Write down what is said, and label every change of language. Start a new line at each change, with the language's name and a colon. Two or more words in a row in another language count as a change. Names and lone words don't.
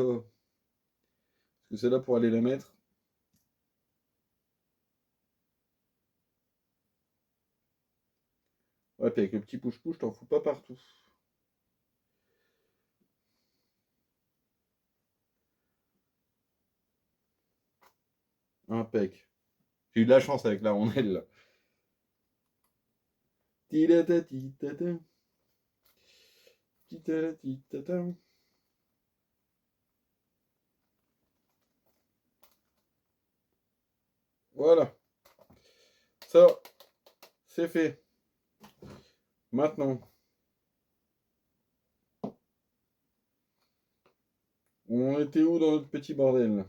French: Parce que c'est là pour aller la mettre. Ouais, puis avec le petit push-push, t'en fous pas partout. Impec. J'ai eu de la chance avec la rondelle, là. Ti-da-da-ti-da-da. Ti-da-da-ti-da-da. Voilà. Ça, c'est fait. Maintenant, on était où dans notre petit bordel, là?